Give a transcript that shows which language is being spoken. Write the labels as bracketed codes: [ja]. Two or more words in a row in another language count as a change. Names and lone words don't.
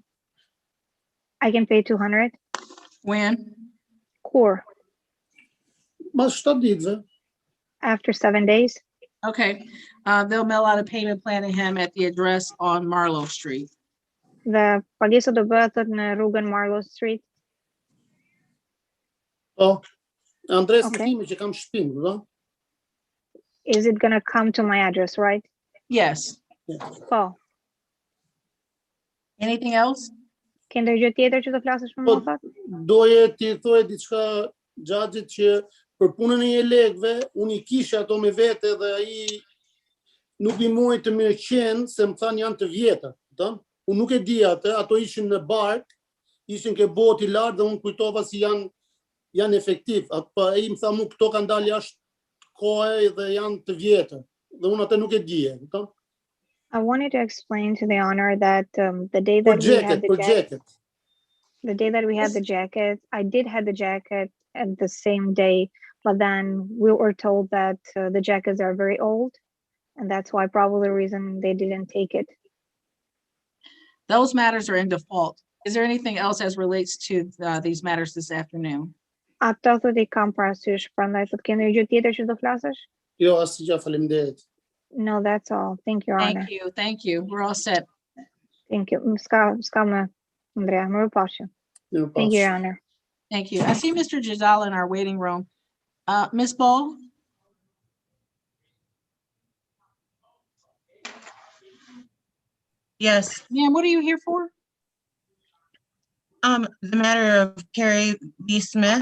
[en] I can pay 200. When? [sq] Kur? Mas 7 ditëve. [en] After 7 days. Okay. They'll mail out a payment plan to him at the address on Marlowe Street. [sq] Dhe pagesa do bëhet thot në rrugën Marlowe Street. Po. Andres [en] Okay. [sq] Kimi që kam shtëpinë, do? [en] Is it gonna come to my address, right? Yes. [sq] Po. [en] Anything else? [sq] Ke ndonjë gjë tjetër që të flasësh më më thot? Doje ti thoje diçka xhaxhit që për punën e legëve, unë I kisha ato me vete dhe ai nuk I mori të mirë qenë se më thanë janë të vjetër, kupton? Unë nuk e di atë, ato ishin në bark, ishin ke boti lart dhe unë kujtova si janë efektiv. Apo ai më tha mu këto kanë dalë jashtë kohe dhe janë të vjetër. Dhe unë atë nuk e dije, kupton? [en] I wanted to explain to the honor that the day that we had the jacket, the day that we had the jacket, I did have the jacket at the same day But then we were told that the jackets are very old, and that's why probably the reason they didn't take it. Those matters are in default. Is there anything else as relates to these matters this afternoon? [sq] Ato të I kam parasysh, prandaj të keni gjë tjetër që do flasësh? Jo, asgjë, faleminderit. [en] No, that's all. Thank you, Your Honor. Thank you, thank you. We're all set. Thank you. [sq] S'ka më, Andrea, mirupafshim. [en] Thank you, Your Honor. Thank you. I see Mr. Jadala in our waiting room. Ms. Ball? Yes, Ma'am, what are you here for? the matter of Carrie B. Smith.